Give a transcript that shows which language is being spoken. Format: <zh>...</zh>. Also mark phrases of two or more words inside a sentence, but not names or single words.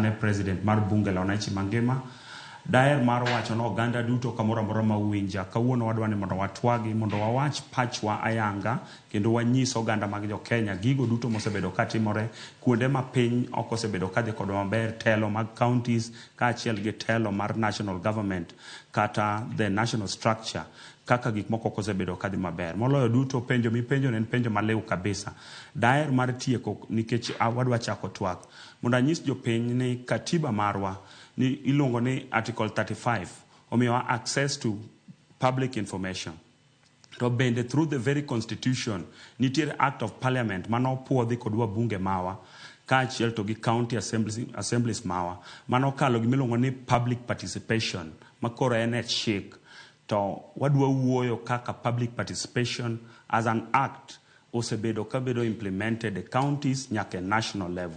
<luo>e president mar</luo> <sw>bunge la wananchi</sw> <luo>mangima daer mar wacho no oganda duto kamoro amora ma winja kawuono wadwa ni mondo watwagi mondo wawach pachwa ayanga kendo wanyis oganda mag jo Kenya gigo duto mosebedo katimore kuonde ma piny ok osebedo kadhi kod maber telo mag counties kaachiel gi telo mar</luo> <en>national government</en> <luo>kata</luo> <en>the national structure</en> <luo>kaka gik moko kosebedo kadhi maber. Moloyo duto penjo mipenjo en penjo maliw kabisa. Daer mar tieko nikech wadwa chako twak. Mondo anyis jopiny ni katiba marwa ni iluongo ni Article 35 omiyowa</luo> <en>access to public information.</en> <luo>To bende</luo> <en>through the very constitution</en> <luo>nitiere</luo> <en>act of parliament</en> <luo>mano puodhi kodwa bunge mawa kaachiel to gi</luo> <en>county assemblies</en> <luo>mawa mano kalo gimiluongo ni</luo> <en>public participation</en> <luo>makoro en chik. To wadwa wuoyo kaka</luo> <en>public participation as an act</en> <luo>osebedo kabedo implemented e counties nyaka</luo> <en>national level.</en>